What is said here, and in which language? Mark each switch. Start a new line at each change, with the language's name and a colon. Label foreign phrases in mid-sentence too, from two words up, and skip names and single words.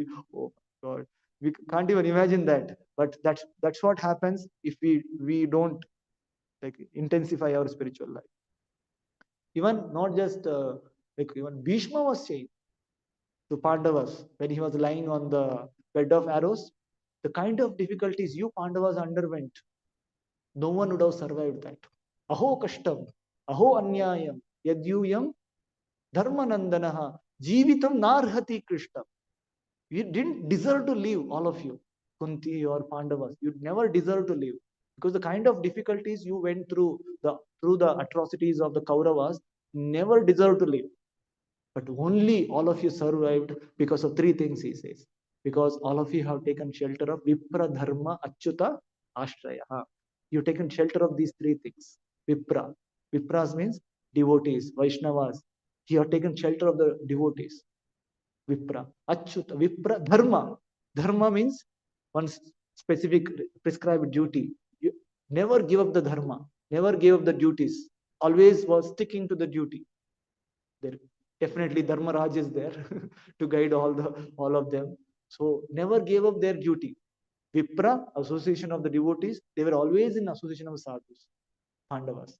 English: Oh my God, we can't even imagine that. But that's what happens if we don't intensify our spiritual life. Even not just even Bhishma was saying to Pandavas when he was lying on the bed of arrows, the kind of difficulties you Pandavas underwent, no one would have survived that.
Sanskrit: Aho kashtam, aho anyayam, yadyuyam dharmanandanaha, jeevitam narhati krishna.
English: You didn't deserve to live, all of you, Kunti or Pandavas. You never deserve to live. Because the kind of difficulties you went through the atrocities of the Kauravas, never deserve to live. But only all of you survived because of three things, he says. Because all of you have taken shelter of Vipra, Dharma, Achyuta, Ashraya. You've taken shelter of these three things. Vipra. Vipras means devotees, Vaishnavas. You have taken shelter of the devotees. Vipra. Achyuta. Vipra. Dharma. Dharma means one specific prescribed duty. You never give up the dharma. Never gave up the duties. Always was sticking to the duty. There definitely Dharmaraj is there to guide all of them. So never gave up their duty. Vipra, association of the devotees, they were always in association of sadhus, Pandavas.